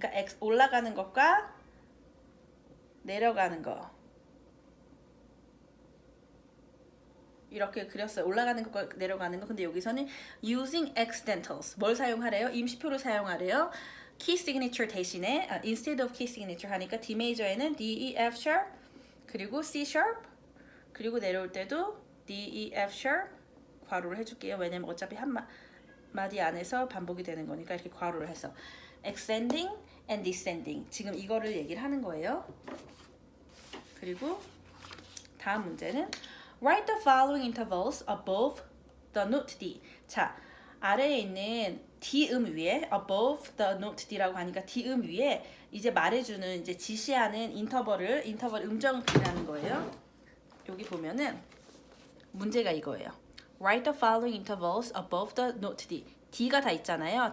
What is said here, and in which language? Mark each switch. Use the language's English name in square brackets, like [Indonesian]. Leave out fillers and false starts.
[Korean] 그러니까 올라가는 것과 내려가는 거. 이렇게 그렸어요. 올라가는 것과 내려가는 거. 근데 여기서는 [English] using accidentals. [Korean] 뭘 사용하래요? 임시표를 사용하래요. key signature 대신에 [English] instead of key signature [Korean] 하니까 D major에는 D, E, F sharp 그리고 C sharp 그리고 내려올 때도 D, E, F sharp 괄호를 해줄게요. 왜냐면 어차피 한 마디 안에서 반복이 되는 거니까 이렇게 괄호를 해서 [English] ascending and descending [Korean] 지금 이거를 얘기를 하는 거예요. 그리고 다음 문제는 [English] write the following intervals above the note D. [Korean] 자, 아래에 있는 D 위에 [English] above the note D [Korean] 라고 하니까 D 위에 이제 말해주는 이제 지시하는 인터벌 음정을 그리라는 거예요. 여기 보면은 문제가 이거예요. [English] Write the following intervals above the note D. [Korean] D가 다 있잖아요.